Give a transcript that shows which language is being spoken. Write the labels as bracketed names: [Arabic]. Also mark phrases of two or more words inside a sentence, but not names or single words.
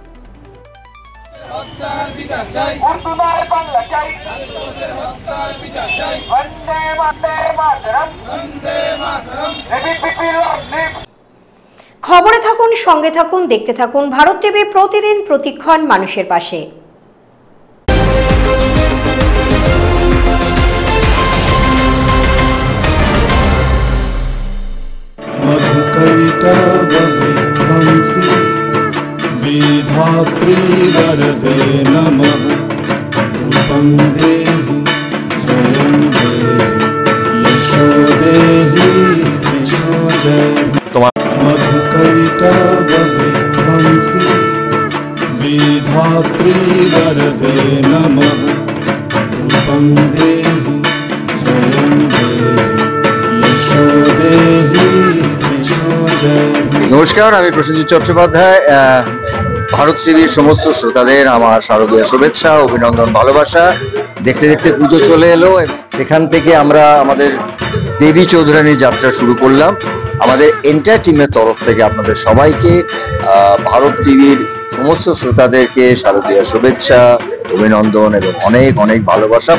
[Bangla] খবরে থাকুন, সঙ্গে থাকুন, দেখতে থাকুন ভারত টিভি, প্রতিদিন প্রতিক্ষণ মানুষের পাশে। [Sanskrit] मधुकैटवविध्वंसी विधात्री वरदे नमः रूपं देहि जयं देहि यशो देहि यशो जयहि मधुकैटवविध्वंसी विधात्री वरदे नमः रूपं देहि जयं देहि यशो देहि। [Bangla] নমস্কার, আমি প্রসেনজিৎ চট্টোপাধ্যায়। ভারত টিভির সমস্ত শ্রোতাদের আমার শারদীয় শুভেচ্ছা, অভিনন্দন, ভালোবাসা। দেখতে দেখতে পুজো চলে এলো, সেখান থেকে আমরা আমাদের দেবী চৌধুরানীর যাত্রা শুরু করলাম। আমাদের [English] entire team [Bangla] তরফ থেকে আপনাদের সবাইকে, ভারত টিভির সমস্ত শ্রোতাদেরকে শারদীয় শুভেচ্ছা, অভিনন্দন এবং অনেক অনেক ভালোবাসা।